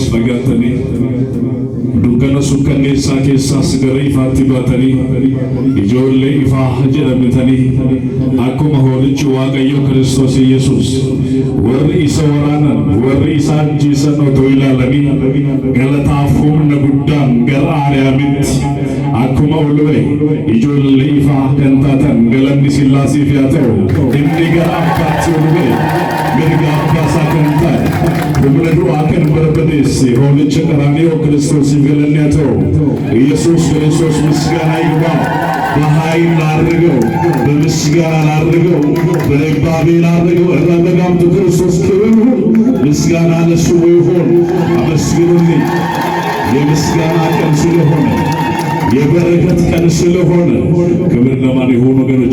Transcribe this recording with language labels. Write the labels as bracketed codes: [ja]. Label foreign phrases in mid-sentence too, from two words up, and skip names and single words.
[om] fagaatanii dukkana sukkanneessaa keessaas gara ifaatti baatanii ijoollee ifaa jedhamtanii akkuma hoolichi waaqayyo Kiristoos Yesuus warri isa waraanan warri isa ajjeesan otoo ilaalanii galataaf humna guddaan gara Aariyaamitti akkuma ol ba'e ijoollee ifaa kan taatan galanni Sillaaseef haa ta'u. Inni gara abbaatti ol ba'e mirga abbaasaa kan ta'e humna du'aa kan barbadeesse hoolicha [am] ቀራንዮ ክርስቶስን [om] galanni haa ta'u. [am] ኢየሱስ ክርስቶስ ምስጋና ይግባው። በኃይል ላድርገው፣ በምስጋና ላድርገው፣ በእባቤ ላድርገው። እረበጋምቱ ክርስቶስ ክብር ይሁን። ምስጋና ለስሙ ይሁን። አመስግኑልኝ። የምስጋና ቀን ስለሆነ የበረከት ቀን ስለሆነ ክብር ለማን ይሁን ወገኖቼ?